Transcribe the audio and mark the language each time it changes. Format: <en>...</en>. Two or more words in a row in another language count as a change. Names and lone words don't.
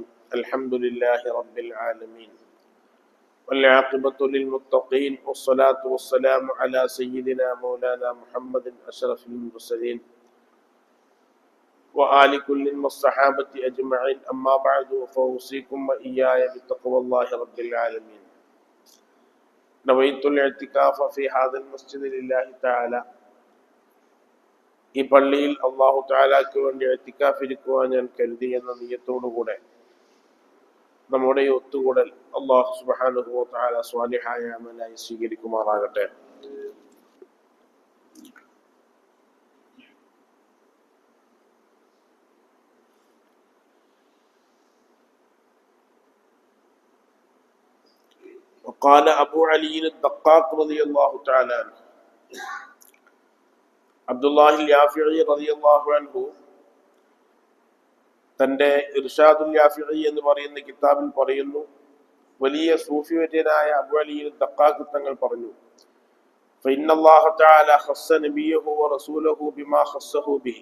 <ar>الحمد لله رب العالمين والعاقبة للمتقين والصلاة والسلام على سيدنا مولانا محمد أشرف المرسلين وآل كل والصحابة أجمعين. أما بعد فأوصيكم وإياي بتقوى الله رب العالمين. نويت الاعتكاف في هذا المسجد لله تعالى.</ar> <ml>ഈ പള്ളിയിൽ</ml> <ar>الله تعالى</ar> <ml>വേണ്ടി ഇഅ്തികാഫ് ഇരിക്കുവാൻ ഞാൻ കരുതി എന്ന നിയ്യത്തോടുകൂടെ നമ്മുടെ ഈ ഒത്തുകൂടൽ</ml> <ar>الله سبحانه وتعالى</ar> <ml>സ്വാലിഹായ അമലായി സ്വീകരിക്കുമാറാകട്ടെ.</ml> <ar>وقال أبو علي الدقاق رضي الله تعالى عنه,</ar> <ml>അബ്ദുല്ലാഹി യാഫിഈ</ml> <ar>رضي الله عنه</ar> <ml>തന്റെ ഇർഷാദുൽ യാഫിഈ എന്ന് പറയുന്ന കിതാബിൽ പറയുന്നു, വലിയ സൂഫി വര്യനായ അബൂ അലി ദഖ്ഖാഖ് തങ്ങൾ പറഞ്ഞു,</ml> <ar>فإن الله تعالى خص نبيه ورسوله بما خصه به.</ar>